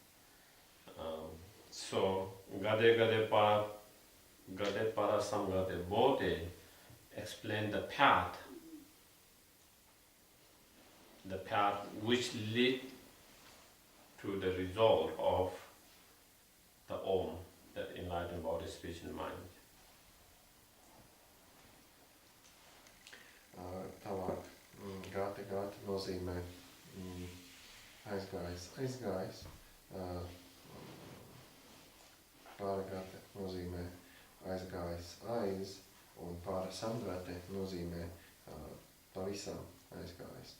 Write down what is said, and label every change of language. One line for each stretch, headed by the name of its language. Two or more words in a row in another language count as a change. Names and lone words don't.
English: So
Sanskrit: गते पारसंगते बोधि
English: explain the path which lead to the result of the Om, the enlightened body, speech and mind.
Latvian: Tālāk, gāti nozīmē aizgājis. Pāragāte nozīmē aizgājis aiz, un pārasamgāte nozīmē pavisam aizgājis.